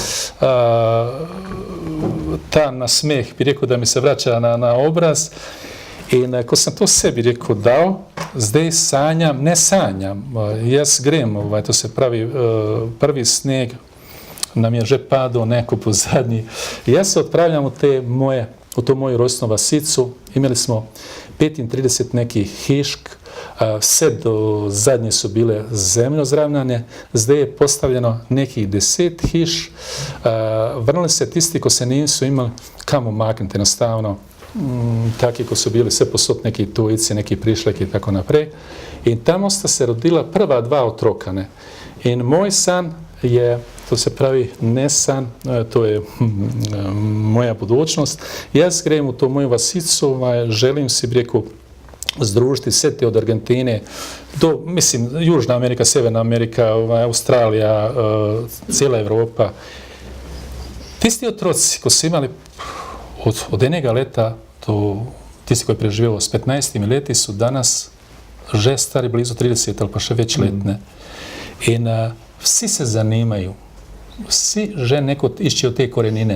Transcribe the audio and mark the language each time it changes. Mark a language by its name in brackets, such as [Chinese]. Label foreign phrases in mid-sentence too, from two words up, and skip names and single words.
[Slovenian] Ta nasmeh bi rekel, da mi se vraća na obraz. In ko sam to sebi rekel dal, zdaj ne sanjam, jaz grem, to se pravi, prvi sneg nam je že padao neko po zadnji. Jaz se odpravljam u to moju rojstnu vasicu, imali smo 35 nekih hišk, sve do zadnje su bile zemljo zravnane, zdaj je postavljeno nekih 10 hiš, vrnili se tisti ko se nisu imali kamo maknuti jednostavno, taki ko su bili sve posod neki tujici, neki prišleki i tako naprej. I tamo sta se rodila prva 2 otrokane. In moj san je, to se pravi ne san, to je moja budućnost. Jaz grem u to moju vasicu, želim si reku združiti sve te od Argentine do, mislim, Južna Amerika, Severna Amerika, Australija, cijela Evropa. Tisti otroci ko su imali od enega leta do tisti koji je preživio s 15 leti su danas že stari blizu 30, ali pa še već letne. In vsi se zanimaju, vsi že neko išće od te korenine.